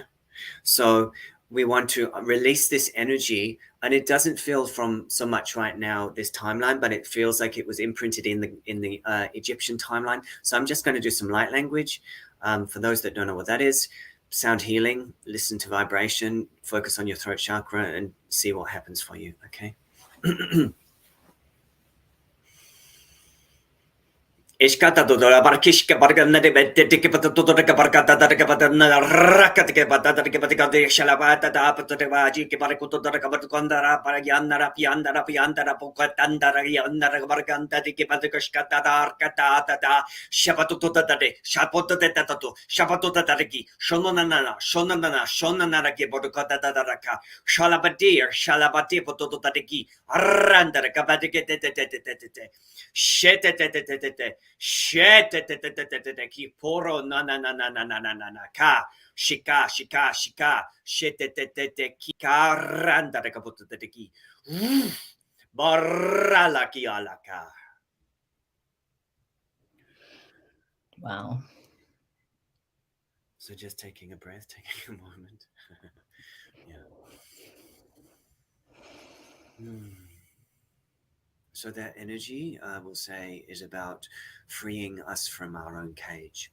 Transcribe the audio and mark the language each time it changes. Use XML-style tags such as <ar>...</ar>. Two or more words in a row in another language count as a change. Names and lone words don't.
<en>So we want to release this energy, and it doesn't feel from so much right now this timeline, but it feels like it was imprinted in the Egyptian timeline. So I'm just going to do some light language for those that don't know what that is. Sound healing, listen to vibration, focus on your throat chakra, and see what happens for you, okay? Ishkata dodora barkishka bargana de dedicata dodora bargata da gabadana rakatike badada gabadika shalabata da apatovaji kibarikuto da gabadkondara parayandara piandara pukatandara yandara barganta de gabadikashkata da arkata da shapatuto da de shapoto de tatu shapato da riki shonana gabadukata da raka shalabati pototo da riki arandara gabadike shete Shit, ki poro na ka shika shit ki karanda de kaputo de ki barala ki alaka. Wow. So just taking a breath, taking a moment. Yeah. So that energy, I will say, is about freeing us from our own cage.</en>